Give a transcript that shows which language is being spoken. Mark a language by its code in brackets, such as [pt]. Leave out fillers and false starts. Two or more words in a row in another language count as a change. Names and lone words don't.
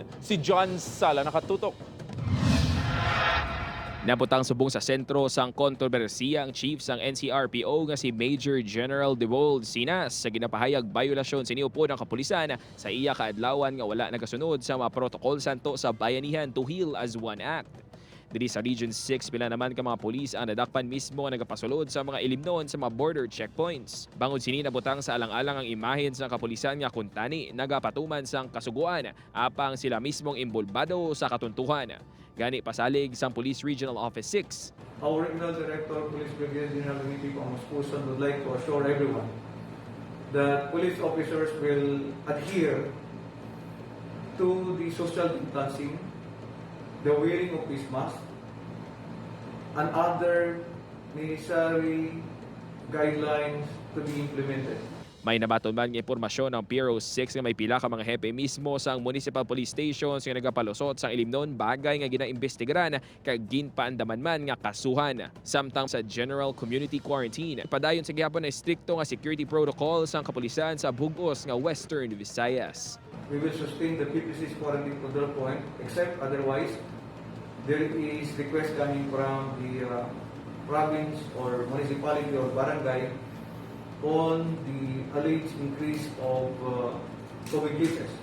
[hil] Si John Sala nakatutok. Nabutang subong sa sentro sang kontrobersiya ang chief sang NCRPO nga si Major General Devold Sinas sa ginapahayag bayolasyon siniupo ng kapulisan sa iya kaadlawan nga wala nagasunod sa mga protokol santo sa bayanihan to heal as one act. Diri sa Region 6, pila naman ka mga pulis ang nadakpan mismo nga nagapasulod sa mga ilimnon sa mga [en] border checkpoints. [hil] Bangod sini nabutang sa alang-alang ang imahen sa kapulisan nga kuntani nagapatuman sang kasuguan apang sila mismong imbolbado sa katuntuhan. Gani pasalig sang Police Regional Office 6. [en] Our Regional Director, Police Brigadier General Luigi Pamuspusan would like to assure everyone that police officers will adhere to the social distancing, the wearing of face mask, and other necessary guidelines to be implemented. [hil] May nabaton man nga impormasyon ng Bureau 6 nga may pila ka mga hepe mismo sa municipal police stations nga nagapalusot sa ilimnon bagay nga ginaimbestigaran kag ginpaandaman man nga kasuhan. Samtang sa General Community Quarantine, padayon sa Gihapon na strikto nga [en] security protocols [hil] ang kapulisan sa bugos nga Western Visayas. [en] We will sustain the 56 quarantine control point, except otherwise, there is request coming from the province or municipality or barangay on the alleged increase of COVID cases.